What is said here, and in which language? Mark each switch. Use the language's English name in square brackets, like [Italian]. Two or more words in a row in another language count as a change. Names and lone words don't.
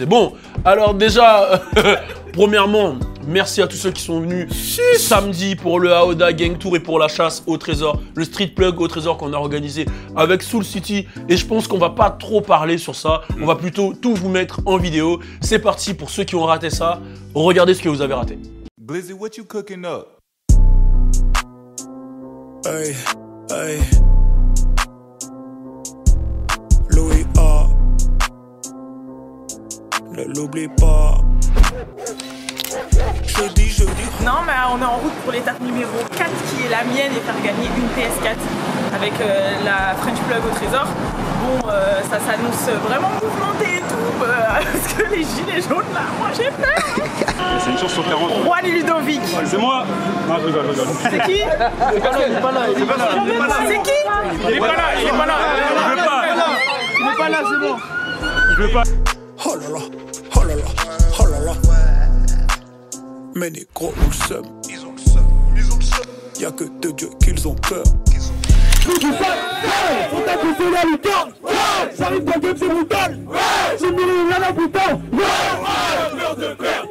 [French] Bon, alors déjà, premièrement, merci à tous ceux qui sont venus samedi pour le Aoda Gang Tour et pour la chasse au trésor, le [English] street plug [French] au trésor qu'on a organisé avec Soul City. Et je pense qu'on va pas trop parler sur ça, on va plutôt tout vous mettre en vidéo. C'est parti pour ceux qui ont raté ça, regardez ce que vous avez raté. Blizzy, [English] what you cooking up? [French] Hey, hey. Louis A. Ne l'oublie pas. Jeudi. Non, mais on est en route pour l'étape numéro 4 qui est la mienne et faire gagner une PS4 avec la French Plug au trésor. Bon, ça s'annonce vraiment mouvementé et tout, parce que les gilets jaunes là, moi j'ai peur. C'est une chance sur 40. Juan Ludovic. C'est moi. Non, je rigole. C'est qui? Il est pas là. C'est qui? Il est pas là. Je veux pas. Il est pas là, c'est bon. Je veux pas. Oh là là, oh là là, oh là là. Mais les gros ont le seum. Ils ont le seum. Y'a que de Dieu qu'ils ont peur. Faut t'accuser la lucarne. J'arrive pas que c'est brutal. J'ai mis rien à bouton. Peur de perdre.